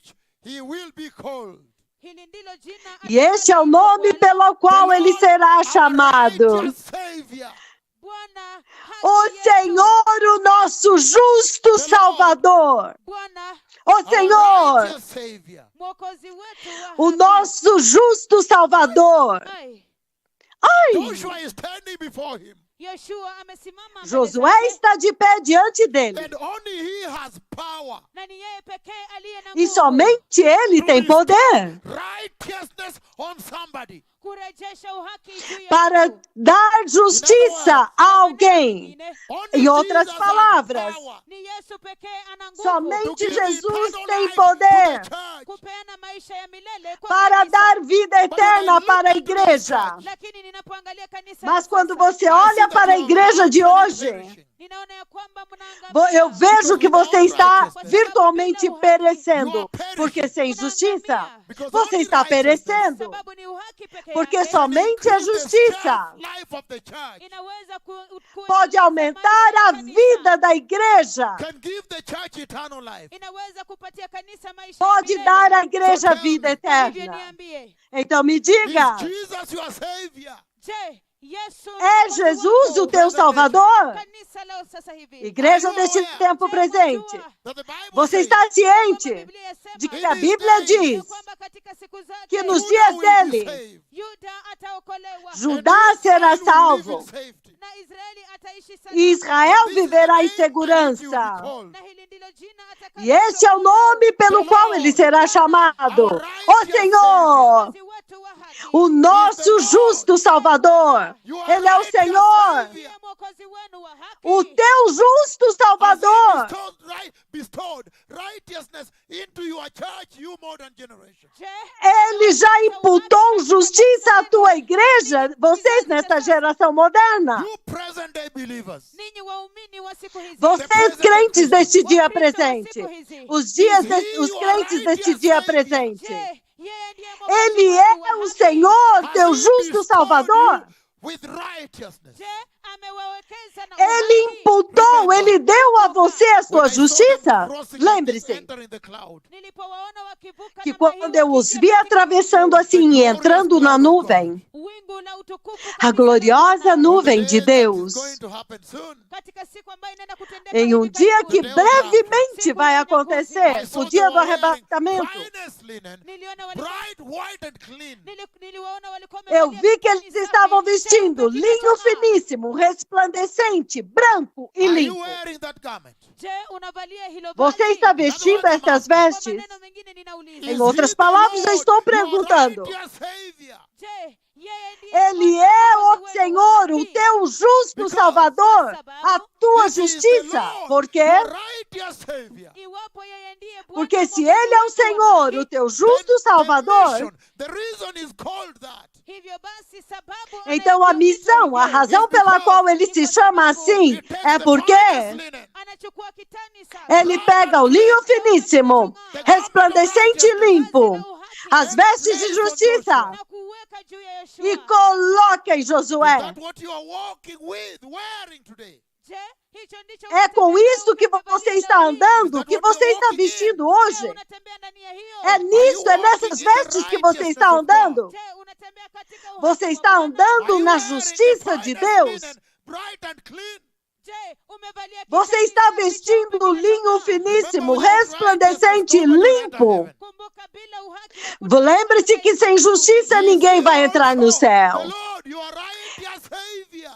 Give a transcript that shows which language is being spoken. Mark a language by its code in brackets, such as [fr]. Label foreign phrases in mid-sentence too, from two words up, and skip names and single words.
[pt] E este é o nome pelo qual ele será chamado. O Senhor, o nosso justo Salvador. O Senhor, o nosso justo Salvador. Ai! [en] Joshua is standing before him. [sw] Yoshua amesimama mbele [pt] Josué [sw] zake, [pt] está de pé diante dele. [en] And only he has power [sw] na ni yeye pekee aliye na [pt] E [sw] nguvu [pt] somente ele tem poder [en] righteousness on somebody. [sw] kurejesha uhaki juu ya [pt] para [sw] mtu. [pt] dar justiça a alguém. [en] Only [pt] Em outras Jesus palavras, [en] has power [sw] Ni Yesu pekee ana nguvu [en] to [pt] somente [en] give Jesus eternal [pt] tem [en] life to the [pt] poder [en] church. [sw] kupeana maisha ya milele kwa [pt] para [sw] kanisa. [pt] dar vida eterna para a igreja. [sw] Lakini ninapoangalia kanisa [pt] Mas [sw] la [pt] quando [sw] sasa, [pt] você olha para a igreja de hoje, [sw] ninaona ya kwamba mnaangamia. [pt] eu vejo que você está virtualmente perecendo. Porque sem justiça, você está perecendo. [sw] Sababu ni uhaki pekee [pt] Porque [sw] yake [pt] somente a justiça [en] Life of the church [sw] inaweza [pt] pode aumentar a vida da igreja. [en] can give the church eternal life. [sw] inaweza kupatia kanisa maisha [pt] Pode [sw] ya milele. [pt] dar à igreja vida [sw] Hivyo [pt] eterna. [sw] niambie, [pt] Então me diga, [en] Is Jesus your savior? [sw] je, Yesu ni [pt] é [sw] mwokozi Jesus wako? [pt] o teu Salvador? [sw] Kanisa leo sasa hivi. [pt] Igreja deste tempo presente, [en] That the Bible [pt] você [en] says, [pt] está ciente [sw] Biblia yasema [pt] de que a Bíblia [sw] ya [pt] diz [sw] kwamba katika siku zake [pt] que nos Judah dias [en] will be [pt] dele, [en] saved, [sw] Yuda ataokolewa [pt] Judá será [en] and Israel will live [pt] salvo [en] in safety. [sw] na Israeli ataishi salama. [pt] e Israel [en] This is the [pt] viverá em [en] name by which you will be [pt] segurança. [en] called. [sw] Na hili ndilo jina [pt] E este é o nome pelo qual ele será chamado: o Senhor, [sw] Mwokozi wetu wa haki. [pt] o nosso justo Salvador. [en] You are [pt] Ele é o [en] right, your [pt] Senhor, [en] savior. [sw] Ndiye mwokozi wenu wa haki. [pt] o teu justo [en] Has he [pt] Salvador. [en] bestowed righteousness into your church, you modern generation. [sw] Je, [pt] Ele já imputou justiça à tua igreja, vocês nesta geração moderna. [en] You present day believers. [sw] ninyi waumini wa siku hizi, [pt] Vocês crentes deste dia [sw] Wakristo wa [pt] presente. [sw] siku hizi, [pt] Os crentes deste dia presente. [sw] je, yeye ndiye mwokozi [pt] Ele [sw] wenu [pt] é [sw] wa [pt] o [sw] haki. [pt] Senhor, [en] Has [pt] teu [en] he [pt] justo [en] bestowed [pt] Salvador. [en] you with righteousness? [sw] Je, amewawekeza na [pt] Ele [sw] uhaki. [pt] imputou, ele deu a você a [en] When [pt] sua [en] I saw them [pt] justiça. [en] crossing like this, [pt] Lembre-se [en] entering the cloud, [sw] Nilipowaona wakivuka [pt] que [sw] namna [pt] quando [sw] hiyo [pt] eu os [sw] wakiingia [pt] vi [sw] katika [pt] atravessando assim e entrando na nuvem, [sw] wingu la utukufu [pt] a [sw] kabisa [pt] gloriosa [sw] na [en] on the [pt] nuvem [en] day [pt] de [en] that is [pt] Deus, [en] going to happen soon, [sw] katika siku ambayo inaenda kutendeka [pt] em um [sw] hivi [pt] dia [sw] karibuni. [pt] que brevemente vai [en] I [pt] acontecer, [en] saw [pt] o dia [en] them [pt] do [en] wearing [pt] arrebatamento. [en] finest linen, [sw] Niliona walikuwa [en] bright, white and clean. [sw] niliwaona walikuwa [pt] Eu [sw] wamevalia [pt] vi que eles [sw] kitani [pt] estavam [sw] safi, [pt] vestindo [sw] cheupe [pt] linho [sw] kinachong'aa. [pt] finíssimo, resplandecente, branco e [en] Are you [pt] limpo. [en] wearing that garment? [sw] Je, unavalia hilo [pt] Você [sw] vazi? [pt] está vestindo estas [sw] Kwa [pt] vestes? [sw] maneno mengine ninauliza, [pt] Em [en] Is [pt] outras [en] he the [pt] palavras, eu [en] Lord, [pt] estou [en] your [pt] perguntando. [en] righteous Savior? [sw] je, yeye ndiye [pt] Ele [sw] mwokozi [pt] é [sw] wenu [pt] o [sw] wa [pt] Senhor, o [sw] haki? [pt] teu justo Salvador, a tua [en] This is the [pt] justiça. [en] Lord, [pt] Por quê? [en] your righteous Savior. [sw] Iwapo yeye ndiye Bwana [pt] Porque se [sw] mwokozi [pt] Ele é o [sw] wetu wa [pt] Senhor, [sw] haki, [pt] o teu justo Salvador, [en] The reason is called that [sw] hivyo basi sababu [pt] então a [sw] anayeitwa [pt] missão, a [sw] hivyo, [pt] razão pela qual ele se chama assim, [en] he takes [pt] é [en] the [pt] porque [en] finest linen, [sw] anachukua kitani safi, [pt] ele pega o linho finíssimo, resplandecente e limpo, as vestes de justiça, [sw] na kuweka juu ya Yeshua. [pt] e coloca em [en] is [pt] Josué. [en] that what you are walking with, wearing today? [sw] Je, hicho ndicho [pt] É com [sw] unatembea [pt] isto que [sw] umevalia [pt] você [sw] leo [pt] está [sw] hii? [pt] andando, que você está vestindo hoje. [sw] Je, unatembea ndani ya hiyo? [pt] É nisso, é nessas vestes que você está andando. [sw] Je, unatembea katika [pt] Você [sw] uhaki [pt] está [sw] wa Bwana? [pt] andando [en] Are you [pt] na [en] wearing the [pt] justiça de [en] finest [pt] Deus. [en] linen, bright and clean? [sw] Je, umevalia [pt] Você [sw] kitani [pt] está [sw] safi, [pt] vestindo [sw] cheupe [pt] linho [sw] kinachong'aa? [pt] finíssimo, [en] Remember, without [pt] resplandecente e [en] righteousness, nobody will enter [pt] limpo. [en] heaven. [sw] Kumbuka, bila uhaki hakuna [pt] Lembre-se que sem justiça [en] Is [pt] ninguém [en] he [pt] vai entrar no [en] also [pt] céu. [en] the Lord, your righteous Savior?